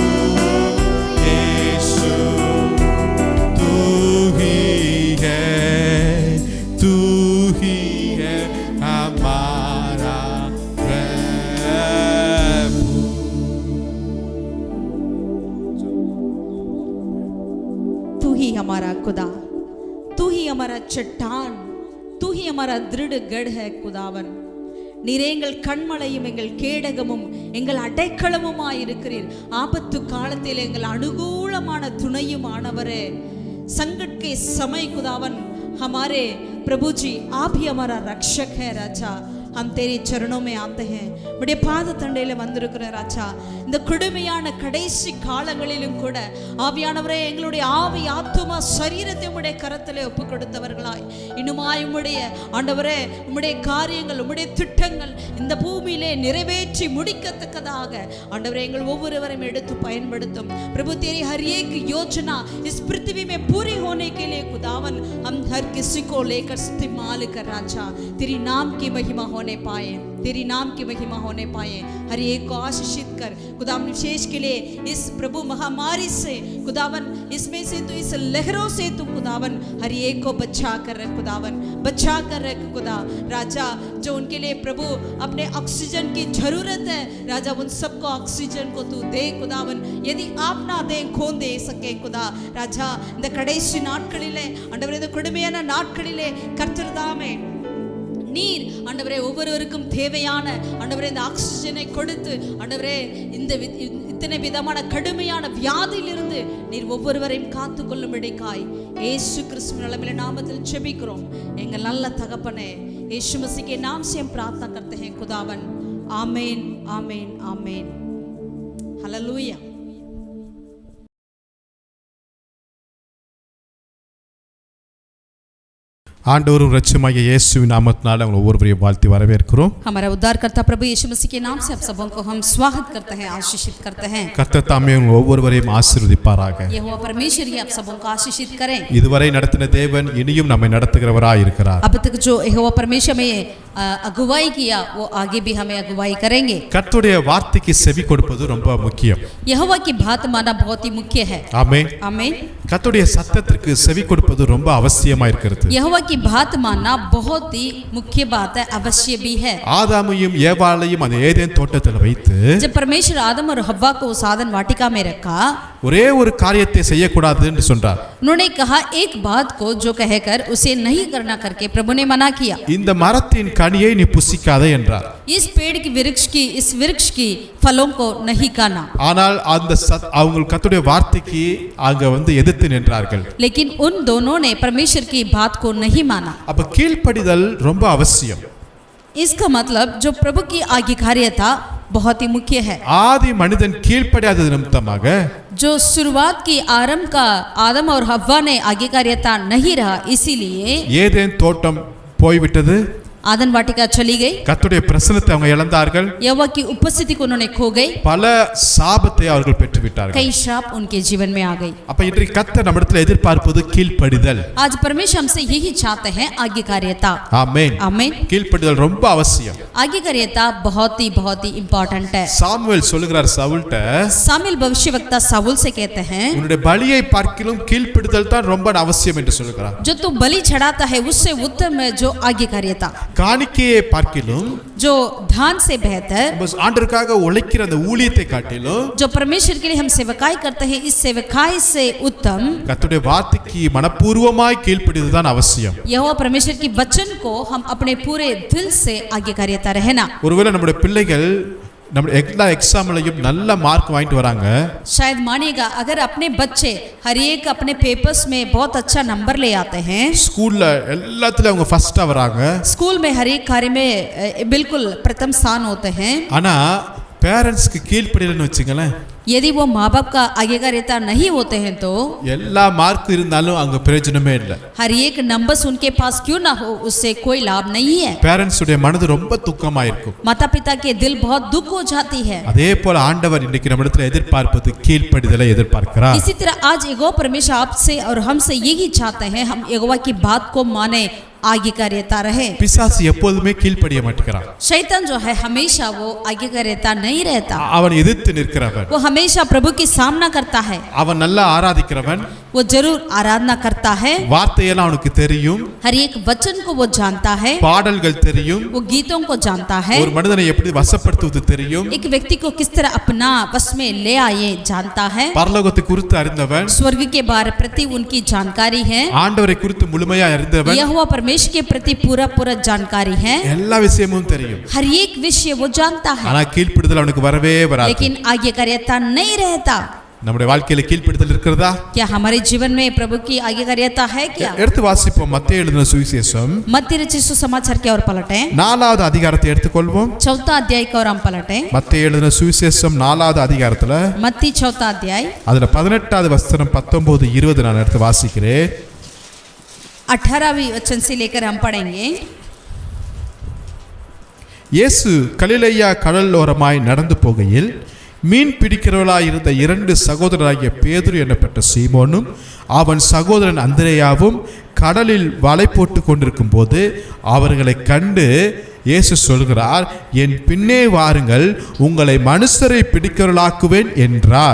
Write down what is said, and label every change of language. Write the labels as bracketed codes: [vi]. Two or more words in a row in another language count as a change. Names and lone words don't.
[hi] यीशु, तू ही है, तू ही है हमारा प्रभु. तू ही हमारा खुदा, तू ही हमारा चट्टान, तू ही हमारा दृढ़ गढ़ है खुदावन. [ta] நீரே எங்கள் கண்மலையும் எங்கள் கேடகமும் எங்கள் அடைக்கலமுமாயிருக்கிறீர். ஆபத்து காலத்தில் எங்கள் அனுகூலமான துணையுமானவரே. [hi] संकट के समय खुदावन हमारे प्रभु जी आप ही हमारा रक्षक है राजा. हम तेरे चरणों में आते हैं. [ta] உடைய பாத தண்டையில வந்திருக்கிற ராஜா, இந்த கொடுமையான கடைசி காலங்களிலும் கூட ஆவியானவரே எங்களுடைய ஆவி ஆத்துமா சரீரத்தை உம்முடைய கரத்திலே ஒப்பு கொடுத்தவர்களாய் இன்னுமாய் உம்முடைய ஆண்டவரே உம்முடைய காரியங்கள் உம்முடைய திட்டங்கள் இந்த பூமியிலே நிறைவேற்றி முடிக்கத்தக்கதாக ஆண்டவரே எங்கள் ஒவ்வொருவரையும் எடுத்து பயன்படுத்தும். [hi] प्रभु तेरी हर एक योजना इस पृथ्वी में पूरी होने के लिए खुदावन हम हर किसी को लेकर इस्तेमाल कर राजा. तेरी नाम की महिमा हो होने पाए, तेरी नाम की महिमा होने पाए। हर एक को आशीषित कर खुदावन, विशेष के लिए इस प्रभु महामारी से खुदावन, इसमें से तो इस लहरों से तुम खुदावन हर एक को बचा कर रख खुदावन, बचा कर रख खुदा राजा। जो उनके लिए प्रभु अपने ऑक्सीजन की जरूरत है राजा, उन सबको ऑक्सीजन को तू दे खुदावन। यदि आप ना दे कौन दे सके खुदा ராஜா? [ta] இந்த கடைசி நாட்களிலே ஆண்டவரே, இந்த கொடுமையான நாட்களிலே கர்த்தர் தாமே நீர் ஆண்டவரே ஒவ்வொருவருக்கும் தேவையான ஆண்டவரே இந்த ஆக்சிஜனை கொடுத்து ஆண்டவரே இந்த இத்தனை விதமான கடுமையான வியாதியிலிருந்து நீர் ஒவ்வொருவரையும் காத்து கொள்ளும்படிக்காய் இயேசு கிறிஸ்துவின் வல்லமையுள்ள நாமத்தில் ஜெபிக்கிறோம் எங்கள் நல்ல தகப்பனே। [hi] यीशु मसीह के नाम से हम प्रार्थना करते हैं खुदावन, आमीन आमीन आमीन, हालेलुया। [ta] ஆண்டவரும் இரட்சகருமாகிய இயேசுவின் நாமத்தினால உங்களை ஒவ்வொருவரையும் வாழ்த்தி வரவேற்கிறோம்। [hi] हमारा उद्धारकर्ता प्रभु यीशु मसीह के नाम से आप सबों को हम स्वागत करते हैं, आशीषित करते हैं। [ta] கர்த்தர் தாமே உங்களை ஒவ்வொருவரையும் ஆசீர்வதிப்பாராக। [hi] यहोवा परमेश्वर ही आप सबों को आशीषित करें। [ta] இதுவரை நடத்தின தேவன் இனியும் நம்மை நடத்துகிறவராய் இருக்கிறார்। [hi] अब तक जो यहोवा परमेश्वर में अगुवाई किया वो आगे भी हमें अगुवाई करेंगे। [ta] கர்த்தருடைய வார்த்தைக்கு செவி கொடுப்பது ரொம்ப முக்கியம்। [hi] यहोवा की बात मानना बहुत ही मुख्य है। [ta] ஆமென் [hi] आमीन। [ta] கர்த்தருடைய சத்தத்திற்கு செவி கொடுப்பது ரொம்ப அவசியமா இருக்கிறது। [hi] यहोवा की बात मानना बहुत ही मुख्य बात है, अवश्य भी है। [ta] ஆதாமையும் ஏவாளையும் அந்த ஏதேன் தோட்டத்தில் வைத்து [hi] जब परमेश्वर आदम और हव्वा को उस आदन वाटिका में रखा, [ta] ஒரே ஒரு காரியத்தை செய்யக்கூடாது என்று சொன்னார்। [hi] उन्होंने कहा एक बात को जो कहकर उसे नहीं करना करके प्रभु ने मना किया। [ta] இந்த மரத்தின் கனியை நீ புசிக்காதே என்றார்। [hi] इस पेड़ की इस वृक्ष की फलों को नहीं खाना। [ta] ஆனால் அந்த அவங்க கர்த்தருடைய வார்த்தைக்கு அங்க வந்து எதிர்த்து நின்றார்கள்। [hi] लेकिन उन दोनों ने परमेश्वर की बात को नहीं माना। [ta] அப்ப கீழ்ப்படிதல் ரொம்ப அவசியம்। [hi] इसका मतलब जो प्रभु की आज्ञाकारिता बहुत ही मुख्य है। [ta] ஆதி மனிதன் கீழ்ப்படியாதது நிமித்தமாக [hi] जो शुरुआत की आरंभ का आदम और हव्वा ने आज्ञाकारिता नहीं रहा, इसीलिए [ta] ஏதேன் தோட்டம் போய்விட்டது, [hi] आदन वाटिका चली गई, [ta] கர்த்தருடைய பிரசன்னத்தை அவங்க இழந்தார்கள், [hi] यहोवा की उपस्थिति को उन्होंने खो गई, [ta] பல சாபத்தை அவர்கள் பெற்றுவிட்டார்கள்। [hi] कई श्राप उनके जीवन में आ गई। [ta] அப்ப இன்றைக்கு கர்த்தர் நம்மிடத்தில் எதிர்பார்ப்பது கீழ்ப்படிதல்। [hi] आज परमेश्वर हमसे यही चाहते हैं, आज्ञाकारिता। [ta] ஆமென் [hi] आमीन। [ta] கீழ்ப்படிதல் ரொம்ப அவசியம்। [hi] आज्ञाकारिता बहुत ही इंपॉर्टेंट है। [ta] சாமுவேல் சொல்லுகிறார் சவுல்ட்ட, [hi] सामुएल भविष्यवक्ता साउल से कहते हैं, [ta] உன்னுடைய பலியை பார்க்கிலும் கீழ்ப்படிதல் தான் ரொம்ப அவசியம் என்று சொல்லுகிறார்। [hi] जो तू बलि चढ़ाता है उससे उत्तम है जो आज्ञाकारिता। [ta] காணிக்கையை பார்க்கிலும், [hi] जो धान से बेहतर, [ta] ஆண்டவருக்காக உழைக்கிற அந்த ஊழியத்தை காட்டிலும், [hi] जो परमेश्वर के लिए हम सेवकाई करते हैं इस सेवकाई से उत्तम [ta] கர்த்தருடைய வார்த்தைக்கு மனப்பூர்வமாய் கீழ்ப்படிதல் தான் அவசியம்। [hi] यहोवा परमेश्वर की वचन को हम अपने पूरे दिल से आज्ञाकारिता रहना। [ta] ஒருவேளை நம்முடைய பிள்ளைகள் நம்முடைய எல்லா எக்ஸாம்லயும் நல்ல மார்க் வாங்கிட்டு வராங்க, [hi] शायद मानिएगा अगर अपने बच्चे हर एक अपने पेपर्स में बहुत अच्छा नंबर ले आते हैं, [ta] ஸ்கூல்ல எல்லாத்துலயும் அவங்க ஃபர்ஸ்டா வராங்க, [hi] स्कूल में हर एक कार्य में बिल्कुल प्रथम स्थान होते हैं, [ta] ஆனா பேரண்ட்ஸ்க்கு கீழ்ப்படியலன்னு வச்சுங்களேன், [hi] यदि वो माँ बाप का आज्ञाकारिता नहीं होते हैं तो [ta] எல்லா மார்க் இருந்தாலும் அங்க பிரயோஜனமே இல்லை। [hi] हर एक नंबर्स उनके पास क्यों ना हो उससे कोई लाभ नहीं है। [ta] பேரண்ட்ஸ் உடைய மனது ரொம்ப துக்கமா இருக்கும்। [hi] माता पिता के दिल बहुत दुख हो जाती है। [ta] அதே போல ஆண்டவர் இன்னைக்கு நம்மிடத்துல எதிர்பார்ப்பது கீழ்ப்படிதலை எதிர்பார்க்கிறார்। [hi] इसी तरह आज यहोवा परमेश्वर आपसे और हमसे यही चाहते हैं, हम यहोवा की बात को माने, आज्ञाकारिता रहे। [ta] பிசாசு எப்போதுமே கீழ்ப்படிய மாட்டேங்கிறான்। [hi] शैतान जो है हमेशा वो आज्ञाकारिता नहीं रहता, [ta] அவன் எதிர்த்து நிற்கிறவன், [hi] वो हमेशा प्रभु की सामना करता है, [ta] அவன் நல்லா ஆராதிக்கிறவன், [hi] वो जरूर आराधना करता है, [ta] வார்த்தையெல்லாம் அவனுக்கு தெரியும், [hi] हर एक वचन को वो जानता है, [ta] பாடல்கள் தெரியும், [hi] वो गीतों को जानता है, [ta] ஒரு மனிதனை எப்படி வசப்படுத்துவது தெரியும், [hi] एक व्यक्ति को किस तरह अपना वश में ले आए जानता है, [ta] பரலோகத்தை குறித்து அறிந்தவன், [hi] स्वर्ग के बारे प्रति उनकी जानकारी है, [ta] ஆண்டவரை குறித்து முழுமையா அறிந்தவன், [hi] यहोवा परमेश्वर के प्रति पूरा जानकारी है, [ta] எல்லா விஷயமும் தெரியும், [hi] हर एक विषय वो जानता है, [ta] ஆனா கீழ்ப்படிதல் அவனுக்கு வரவே வராது। [hi] लेकिन आज्ञाकारिता नहीं रहता। [ta] நம்முடைய வாழ்க்கையில கீழ்ப்படிதல் இருக்கிறதா? [hi] क्या हमारे जीवन में प्रभु की आज्ञाकारिता है क्या? [ta] எடுத்து வாசிப்போம் மத்தேயு எழுதின சுவிசேஷம் [hi] मत्ती रचित सुसमाचार की ओर पलटें, [ta] 4வது அதிகாரத்தை எடுத்துக்கொள்வோம்। [hi] 4 अध्याय की ओर हम पलटें। [ta] மத்தேயு எழுதின சுவிசேஷம் 4வது அதிகாரத்துல [hi] मत्ती 4 अध्याय [ta] அதுல 18வது வசனம் 19 20 நான் எடுத்து வாசிக்கிறேன்। [hi] 18वीं वचन से लेकर हम पढ़ेंगे। [ta] இயேசு கலிலேயா கடலோரமாய் நடந்து போகையில் மீன் பிடிக்கிறவர்களாய் இருந்த 2 சகோதரராகிய பேதுரு என்னப்பட்ட சீமோனும் அவன் சகோதரன் அந்திரேயாவும் கடலில் வலை போட்டு கொண்டிருக்கும் போது அவர்களை கண்டு இயேசு சொல்கிறார், என் பின்னே வாருங்கள், உங்களை மனுஷரை பிடிக்கிறவர்களாக்குவேன் என்றார்.